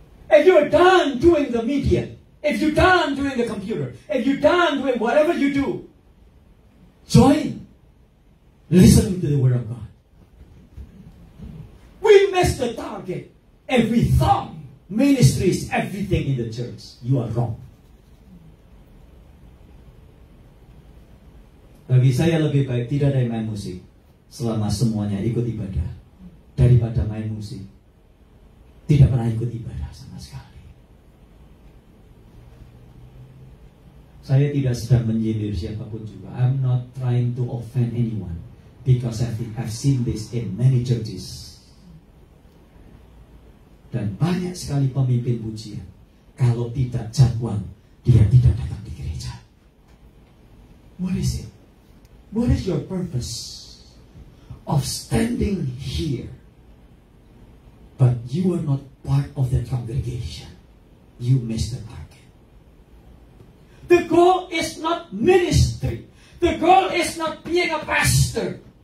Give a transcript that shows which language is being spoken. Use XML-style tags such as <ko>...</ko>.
<en>If you're done doing the media, if you're done doing the computer, if you're done doing whatever you do, join listening to the Word of God. We miss the target. If we thought ministry is everything in the church, you are wrong.</en> <id>Bagi saya lebih baik tidak ada yang main musik selama semuanya ikut ibadah daripada main musik tidak pernah ikut ibadah sama sekali. Saya tidak sedang menyindir siapapun juga.</id> <en>I'm not trying to offend anyone because I've seen this in many churches.</en> <id>Dan banyak sekali pemimpin pujian kalau tidak jadwal dia tidak datang di gereja.</id> <en>What is it? What is your purpose of standing here? But you are not part of the congregation. You miss the target. The goal is not ministry. The goal is not being a pastor.</en>